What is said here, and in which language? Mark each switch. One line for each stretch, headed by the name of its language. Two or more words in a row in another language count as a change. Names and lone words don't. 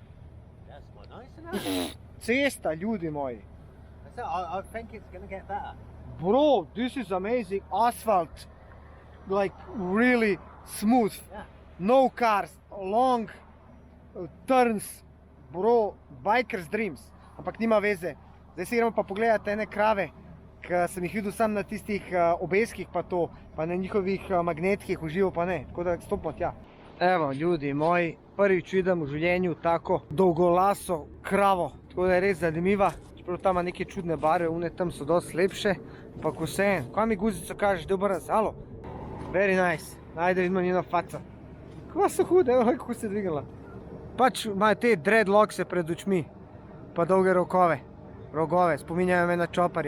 English: That's quite nice, isn't it?
Slovenian: Cesta, ljudi moji.
English: I think it's going to get better. Bro, this is amazing. Asphalt, like really smooth. Yeah. No cars, long turns. Bro, biker's dreams.
Slovenian: Ampak nima veze. Zdaj si gremo pa pogledati ene krave, ki sem jih videl sam na tistih obeskih pa to, pa na njihovih magnetkih uživo pa ne. Tako da stopimo tja. Evo, ljudi moji, prvič vidim v življenju tako dolgolaso kravo. Tako da je res zanimiva. Čeprav tam ima neke čudne barve, une tam so dosti lepše. Ampak vseeno, kaj mi guzico kažeš, da obrnem se, halo?
English: Very nice.
Slovenian: Ajde vidimo njeno faco. Kako so hude, evo kako se je dvignila. Pač imajo te dreadlockse pred očmi. Pa dolge rogove, spominjajo me na čoparje.